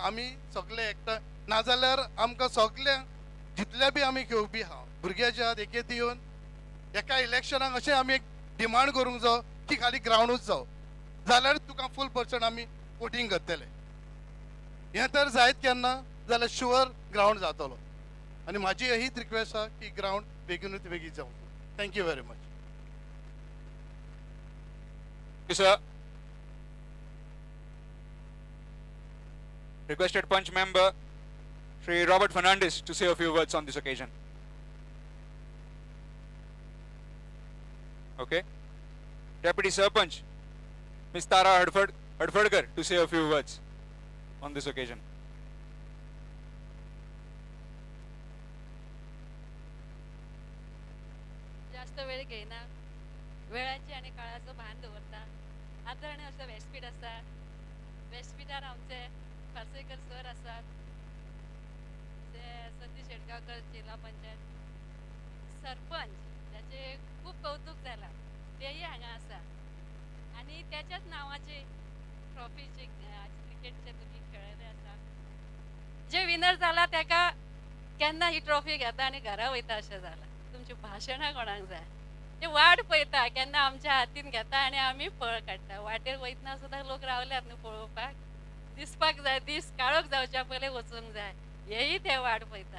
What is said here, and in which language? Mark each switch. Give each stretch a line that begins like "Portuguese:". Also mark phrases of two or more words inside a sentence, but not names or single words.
Konkani: आमी सगळे एकठांय नाजाल्यार आमकां सगळ्यांक जितले बी आमी खेळपी आहा भुरगे जे आहात एकेदी येवन एका इलेक्शनाक अशें आमी एक डिमांड करूंक जाय की खाली ग्राउंडूच जावं, जाल्यार तुका
English: full percent
Konkani: आमी वोटींग करतले. हें तर जायत केन्ना जाल्यार
English: sure ground
Konkani: जातलो. आनी म्हाजी हीच रिक्वेस्ट आहा की ग्राउंड बेगीनूच बेगीन जावं.
English: thank you very much. Sir, requested punch member Shri Robert Fernandez to say a few words on this occasion. Okay. Deputy Sarpanch Ms. Tara Hadfadkar to say a few words on this occasion.
Konkani: जास्त वेळ घेयना, वेळाची आणि काळाचं भान दवरता. आदरणीय असं व्यासपीठ आसा. व्यासपीठार आमचे फार्सेकर सर आसात, ते सतीश शेटगांवकर जिल्हा पंचायत सरपंच, त्याचे खूप कौतुक झाला, तेही हांगा आसा. आणि त्याच्याच नावाची ट्रॉफीचे क्रिकेटचे तुम्ही खेळले आसा. जे विनर जाला त्याका केन्ना ही ट्रॉफी घेता आणि घरा वयता अशें जाला. तुमची भाशणां कोणाक जाय ते वाट पळयता केन्ना आमच्या हातीन घेता आणि आमी फळ काडटा. वाटेर वयतना सुद्दां लोक रावल्यात न्हू पळोवपाक. दिसपाक जाय, दीस काळोख जावच्या पयलीं वचूंक जाय, हेही ते वाट पळयता.